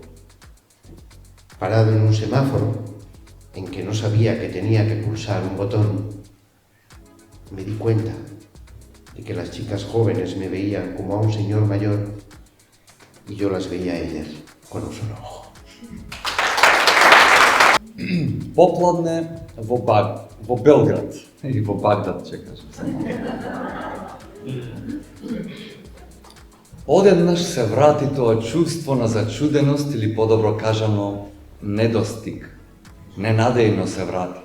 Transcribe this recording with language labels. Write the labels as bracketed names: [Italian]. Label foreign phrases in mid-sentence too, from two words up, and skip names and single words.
[Spanish] Parado en un semáforo, en que no sabía que tenía que pulsar un botón, me di cuenta de que las chicas jóvenes me veían como a un señor mayor y yo las veía a ellas con un solo ojo. [Macedonian] Popladne во Белград или во Багдад, ќе кажам. Одеднаш се врати тоа чувство на зачуденост или подобро кажано недостиг. Ненадејно се врати.